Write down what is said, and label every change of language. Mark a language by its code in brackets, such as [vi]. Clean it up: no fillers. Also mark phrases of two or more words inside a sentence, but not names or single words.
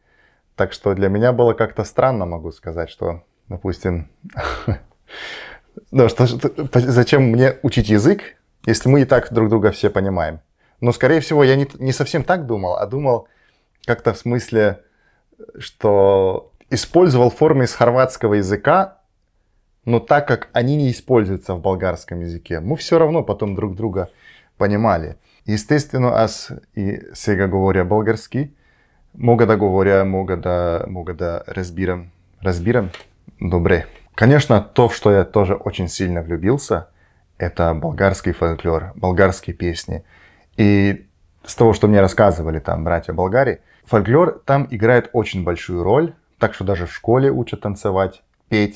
[ru] Так что для меня было как-то странно, могу сказать, что, допустим, зачем мне учить язык, если мы и так друг друга все понимаем. Но, скорее всего, я не совсем так думал, а думал как-то в смысле, что использовал формы из хорватского языка, но так как они не используются в болгарском языке, мы все равно потом друг друга понимали. [bg] Естествено, аз и сега говоря болгарски, мога да говоря, мога да разбирам. Разбирам? Добре. [ru] Конечно, то, в что я тоже очень сильно влюбился, это болгарский фольклор, болгарские песни. И с того, что мне рассказывали там братья болгари, фольклор там играет очень большую роль, так что даже в школе учат танцевать, петь.